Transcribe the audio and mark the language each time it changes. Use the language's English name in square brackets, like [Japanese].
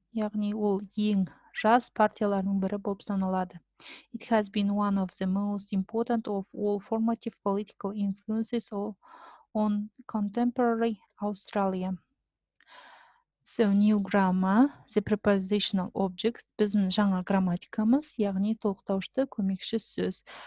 [Kazakh] Яғни ол ең жас партиялардың бірі болып саналады. [English] It has been one of the most important of all formative political influences on contemporary Australia. So, new grammar, the prepositional object, [Kazakh] біздің жаңа грамматикамыз, яғни толықтаушы көмекші сөз.